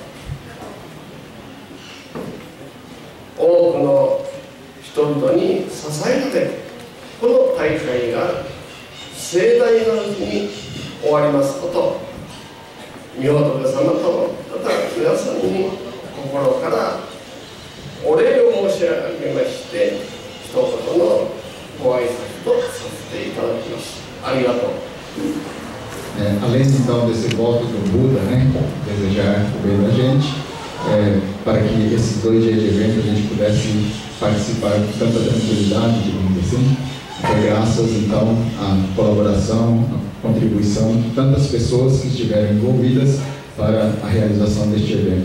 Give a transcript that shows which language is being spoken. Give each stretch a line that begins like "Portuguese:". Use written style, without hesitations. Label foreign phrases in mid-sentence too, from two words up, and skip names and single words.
Japanese: 多くの人々に支えられてこの大会が盛大なうちに終わりますこと、御仏様とまた皆さんに心からお礼を申し上げまして、一言のご挨拶とさせていただきます。ありがとう。
Portuguese: Além então desse voto do Buda, né, desejar o bem da gente, para que esses 2 dias de evento a gente pudesse participar com tanta tranquilidade, digamos assim, foi graças então à colaboração, à contribuição de tantas pessoas que estiveram envolvidas para a realização deste evento.